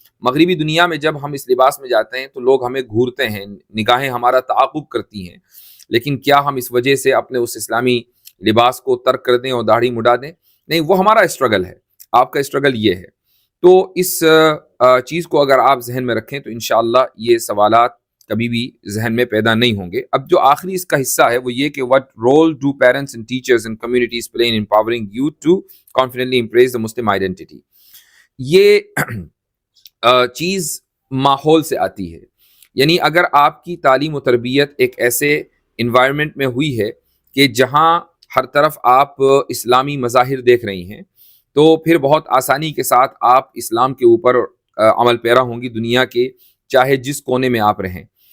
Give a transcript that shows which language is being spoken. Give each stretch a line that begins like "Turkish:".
Urdu: مغربی دنیا میں جب ہم اس لباس میں جاتے ہیں تو لوگ ہمیں گھورتے ہیں، نگاہیں ہمارا تعاقب کرتی ہیں. لیکن کیا ہم اس وجہ سے اپنے اس اسلامی لباس کو ترک کر دیں اور داڑھی مڈا دیں؟ نہیں، وہ ہمارا اسٹرگل ہے، آپ کا اسٹرگل یہ ہے. تو اس چیز کو اگر آپ ذہن میں رکھیں تو انشاءاللہ یہ سوالات کبھی بھی ذہن میں پیدا نہیں ہوں گے. اب جو آخری اس کا حصہ ہے وہ یہ کہ
English: what role do parents and teachers and communities play in empowering youth to confidently embrace the Muslim identity.
Urdu: یہ چیز ماحول سے آتی ہے. یعنی اگر آپ کی تعلیم و تربیت ایک ایسے انوائرمنٹ میں ہوئی ہے کہ جہاں ہر طرف آپ اسلامی مظاہر دیکھ رہی ہیں تو پھر بہت آسانی کے ساتھ آپ اسلام کے اوپر عمل پیرا ہوں گی دنیا کے چاہے جس کونے میں آپ رہیں.